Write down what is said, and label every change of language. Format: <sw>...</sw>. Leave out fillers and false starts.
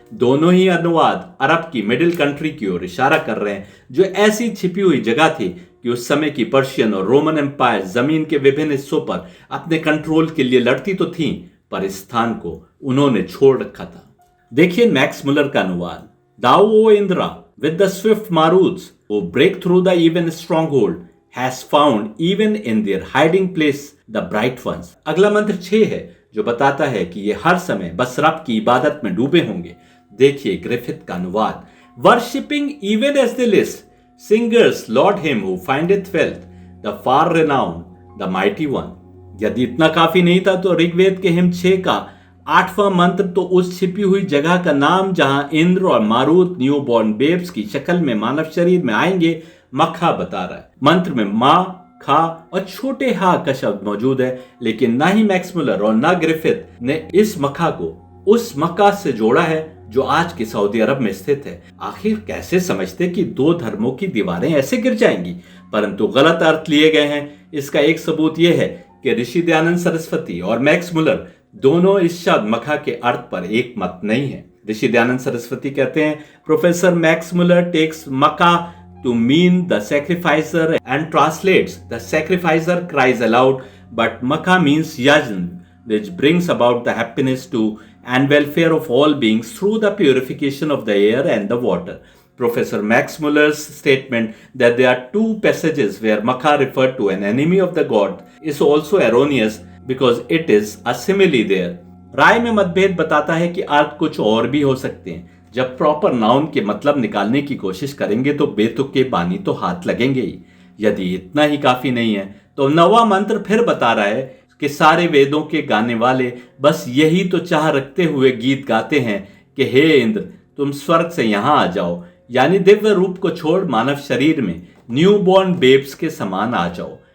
<hi>दोनों ही अनुवाद अरब की मिडिल कंट्री की ओर इशारा कर रहे हैं, जो ऐसी छिपी हुई जगह थी कि उस समय की पर्शियन और रोमन एम्पायर जमीन के विभिन्न हिस्सों पर अपने कंट्रोल के लिए लड़ती तो थीं, पर इस स्थान को उन्होंने छोड़ रखा था। देखिए मैक्स मुलर का अनुवाद।</hi> <en>Thou, O Indra, with the swift Maruts who break through the even stronghold, has found even in their hiding place the bright ones.</en> <hi>अगला मंत्र 6 है जो बताता है कि ये हर समय बस रब की इबादत में डूबे होंगे। देखिए ग्रिफिथ का अनुवाद।</hi> <en>Worshipping even as they list, singers laud him who findeth wealth, the far renowned, the mighty one.</en> <hi>यदि इतना काफी नहीं था तो ऋग्वेद के हिम 6 का 8वां मंत्र तो उस छिपी हुई जगह का नाम जहां इंद्र और मारुत न्यू बॉर्न बेब्स की शक्ल में मानव शरीर में आएंगे मक्का बता रहा है। मंत्र में मां, खा और छोटे हा का शब्द मौजूद है, लेकिन ना ही मैक्स मुलर और ना ग्रिफिथ ने इस मक्का को उस मक्का से जोड़ा है जो आज की सऊदी अरब में स्थित है। आखिर कैसे समझते कि दो धर्मों की दीवारें ऐसे गिर जाएंगी, परंतु गलत अर्थ लिए गए हैं। इसका एक सबूत यह है कि ऋषि दयानंद सरस्वती और मैक्स मुलर दोनों इस शब्द मक्का के अर्थ पर एक मत नहीं है। ऋषि दयानंद सरस्वती कहते हैं, professor Max Muller takes Mecca</hi> <en>to mean the sacrificer and translates the sacrificer cries aloud, but Makkah means yajn, which brings about the happiness to and welfare of all beings through the purification of the air and the water. Professor Max Muller's statement that there are two passages where Makkah referred to an enemy of the god is also erroneous because it is a simile there.</en> <hi>राय में मतभेद बताता है कि अर्थ कुछ और भी हो सकते हैं। जब प्रॉपर नाउन के मतलब निकालने की कोशिश करेंगे तो बेतुके बानी तो हाथ लगेंगे ही। यदि इतना ही काफी नहीं है तो 9वां मंत्र फिर बता रहा है कि सारे वेदों के गाने वाले बस यही तो चाह रखते हुए गीत गाते हैं कि हे इंद्र तुम स्वर्ग से यहां आ जाओ, यानी दिव्य रूप को छोड़ मानव शरीर में न्यू बॉर्न बेब्स के समान आ जाओ।</hi>